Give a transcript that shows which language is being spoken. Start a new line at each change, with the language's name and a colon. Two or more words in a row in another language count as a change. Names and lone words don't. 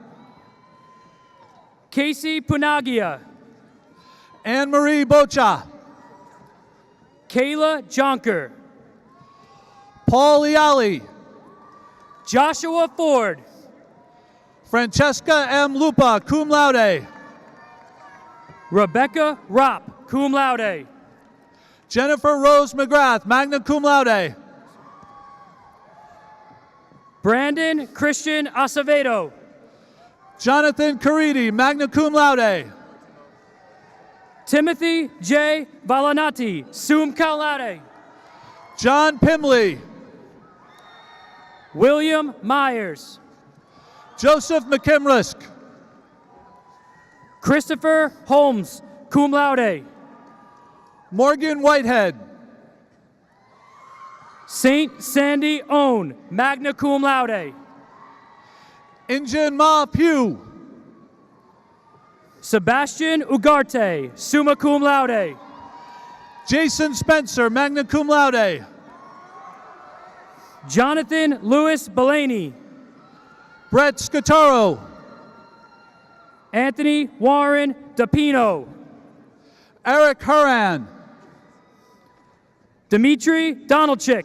English: Casey Punagia. Anne-Marie Bocha. Kayla Jonker. Paul Iali. Joshua Ford. Francesca M. Lupa,
Latin: cum laude.
English: Rebecca Ropp,
Latin: cum laude.
English: Jennifer Rose McGrath,
Latin: magna cum laude.
English: Brandon Christian Acevedo. Jonathan Caridi,
Latin: magna cum laude.
English: Timothy J. Valanati,
Latin: sum cum laude.
English: John Pimley. William Myers. Joseph McKimrisk. Christopher Holmes,
Latin: cum laude.
English: Morgan Whitehead. Saint Sandy Own,
Latin: magna cum laude.
English: Injun Ma Pugh. Sebastian Ugarte,
Latin: summa cum laude.
English: Jason Spencer,
Latin: magna cum laude.
English: Jonathan Lewis Belaney. Brett Scataro. Anthony Warren DePino. Eric Huran. Dimitri Donaldchik.